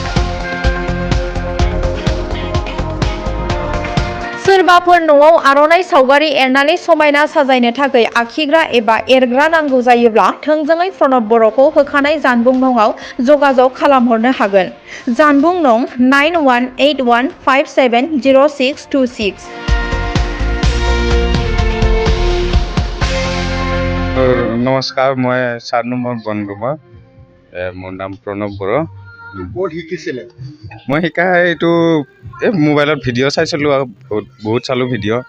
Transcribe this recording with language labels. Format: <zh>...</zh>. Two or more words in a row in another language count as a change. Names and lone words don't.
<brx>सोरबाफोर न'आव आर'नाइ सावगारि एरनानै समायना साजायनो थाखाय आखिग्रा एबा एरग्रा नांगौ जायोब्ला थोंजोङै प्रनब बर'खौ होखानाय जानबुं नंआव जगाजग खालामहरनो हागोन। जानबुं नं 9181570626।</brx> <as>নমস্কাৰ, মই 4 নম্বৰ বনগাঁৱৰ মোৰ নাম প্ৰণৱ বড়ো। ক'ত শিকিছিলে? মই শিকা এইটো মোবাইলত ভিডিঅ' চাইছিলোঁ আৰু বহুত চালোঁ ভিডিঅ'।</as>